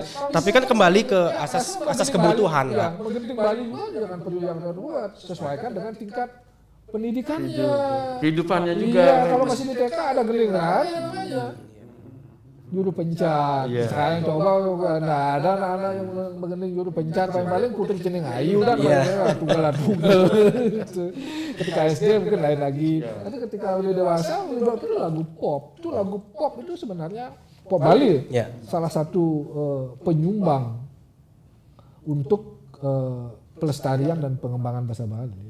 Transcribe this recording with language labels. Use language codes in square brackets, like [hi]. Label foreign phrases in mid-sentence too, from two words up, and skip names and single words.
[id] Tapi kan kembali ke asas kebutuhan. Ya, menggending Bali juga jangan perlu yang kedua, sesuaikan dengan tingkat pendidikannya. Kehidupannya juga. Iya, kalau masih di TK ada gelingan namanya. Juru pencar. Iya. Sekarang coba ada anak-anak yang menggending juru pencar paling putri cening ayu dan tunggal. Gitu. Ketika SD mungkin lain lagi. Tapi ketika udah dewasa itu lagu pop. Itu lagu pop itu sebenarnya pop Bali. Ya. Salah satu penyumbang untuk pelestarian dan pengembangan bahasa Bali.